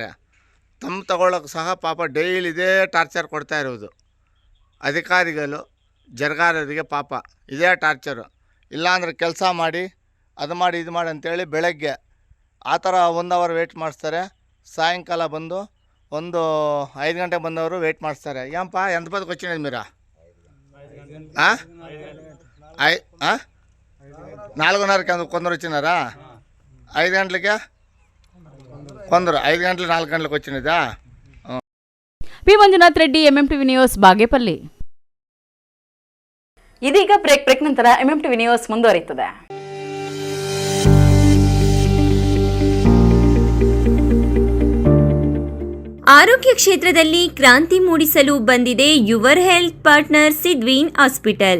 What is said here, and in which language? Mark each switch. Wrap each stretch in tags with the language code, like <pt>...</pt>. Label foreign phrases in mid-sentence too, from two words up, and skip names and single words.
<kn>ತಗೊಳ್ಳೋಕೆ ಸಹ ಪಾಪ ಡೈಲಿ ಇದೇ ಟಾರ್ಚರ್ ಕೊಡ್ತಾ ಇರೋದು ಅಧಿಕಾರಿಗಳು ಜರಗಾರರಿಗೆ. ಪಾಪ ಇದೇ ಟಾರ್ಚರು. ಇಲ್ಲಾಂದ್ರೆ ಕೆಲಸ ಮಾಡಿ ಅದು ಮಾಡಿ ಇದು ಮಾಡಿ ಅಂತೇಳಿ ಬೆಳಗ್ಗೆ ಆ ಥರ 1</kn> <en>hour wait</en> <kn>ಮಾಡಿಸ್ತಾರೆ. ಸಾಯಂಕಾಲ ಬಂದು ಒಂದು 5 ಗಂಟೆಗೆ ಬಂದವರು ವೆಯ್ಟ್ ಮಾಡಿಸ್ತಾರೆ. ಏನಪ್ಪ ಎಂತ ಬದಕ್ಕೆ</kn> <te>వచ్చినది మీరా? 4:30కి కొందరు వచ్చినారా? 5 గంటలకే కొందరు 5 గంటలు 4 గంటలకు వచ్చినదా?</te> <kn>ಪಿ ಮಂಜುನಾಥ್ ರೆಡ್ಡಿ, ಎಂಎಂಟಿವಿ ನ್ಯೂಸ್, ಬಾಗೇಪಲ್ಲಿ. ಇದೀಗ ಬ್ರೇಕ್ ನಂತರ ಎಂಎಂಟಿವಿ ನ್ಯೂಸ್ ಮುಂದುವರಿಯುತ್ತದೆ. ಆರೋಗ್ಯ ಕ್ಷೇತ್ರದಲ್ಲಿ ಕ್ರಾಂತಿ ಮೂಡಿಸಲು ಬಂದಿದೆ</kn> <en>your health partner</en> <kn>ಸಿದ್ವೀನ್ ಹಾಸ್ಪಿಟಲ್.</kn>